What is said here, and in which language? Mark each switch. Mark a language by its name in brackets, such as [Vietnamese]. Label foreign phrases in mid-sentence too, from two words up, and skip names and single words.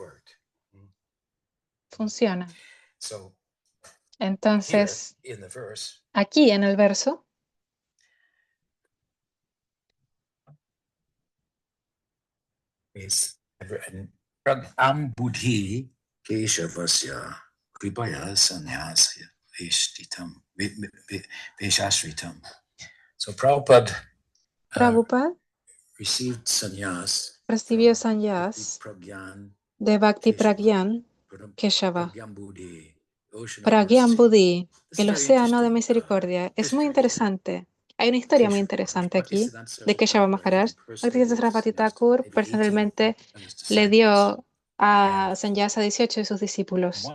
[Spanish] Funciona. Entonces, aquí en el verso, [Sanskrit] Am buddhi keshavasya kripaya sannyasya veshashritam. [English] So Prabhupada received sannyas [Spanish] recibió sannyas de Bhakti Pragyan Keshava. Pragyan Buddhi, el océano de misericordia. Es muy interesante. Hay una historia muy interesante aquí de Keshava Maharaj. Bhaktisiddhanta Saraswati Thakur personalmente le dio a sannyas a 18 de sus discípulos.